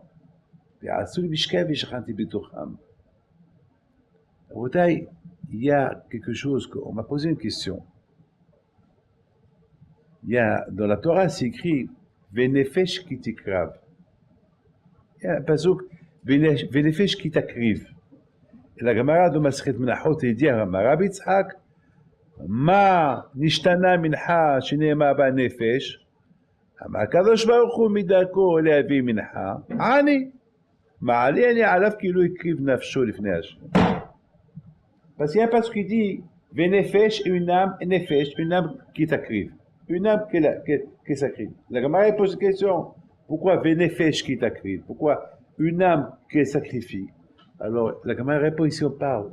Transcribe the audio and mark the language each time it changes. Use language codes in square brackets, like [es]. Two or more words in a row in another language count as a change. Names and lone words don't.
[fr] Il y a quelque chose, on m'a posé une question. Il y a, dans la Torah, c'est écrit [he] ונפש כי תקריב. [fr] Il y a un pasuk [he] ונפש כי תקריב. [fr] Et la Gemara de Masechet Menachot, il dit à Rabbi Yitzhak, [he] מה נשתנה מנחה שנאמר בנפש? אמר הקדוש ברוך הוא מדרכו להביא מנחה, עני. מעלה אני עליו כאילו הקריב נפשו לפני השם. [fr] Parce qu'il y a un passage qui dit Vénefesh, une âme qui t'acrive. Une âme qui s'acrive. La Gemara pose une question. Pourquoi Vénefesh qui t'acrive? Pourquoi une âme qui sacrifie? Alors, la Gemara répond ici, on parle.